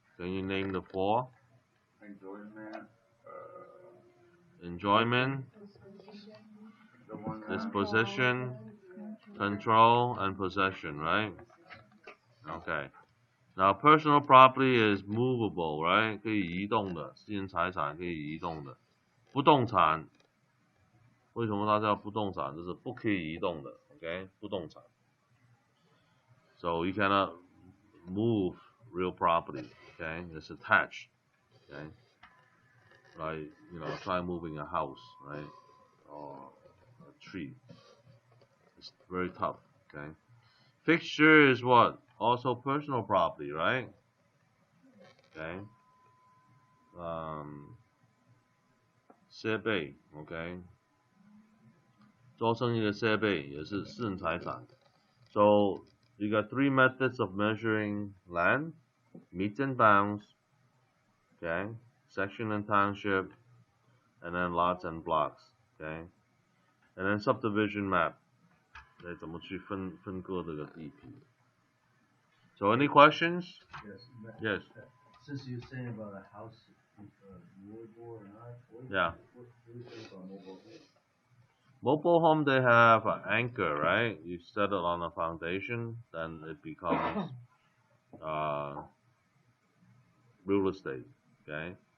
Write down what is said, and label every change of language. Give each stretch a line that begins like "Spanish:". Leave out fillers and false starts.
English: Can you name the 4? Enjoyment, Enjoyment, the one disposition, control, and possession, right? Okay. Now personal property is movable, right?
Chinese: 可以移动的，私人财产可以移动的。不动产，为什么它叫不动产？就是不可以移动的 ，OK？不动产。
English: So you cannot move real property, okay? It's attached, okay? Like, you know, try moving a house, right? Or a tree. It's very tough, okay? Fixture is what? Also personal property, right? Okay.
Chinese: 设备 ，OK， 做生意的设备也是私人财产。
English: So you got 3 methods of measuring land: meets and bounds, okay, section and township, and then lots and blocks, okay, and then subdivision map.
Chinese: 怎么去分割这个地皮 ？
English: So any questions? Yes. Yes. Since you're saying about a house with movable or not, Yeah. What do you think about mobile home? Mobile home, they have an anchor, right? You set it on a foundation, then it becomes real estate, okay?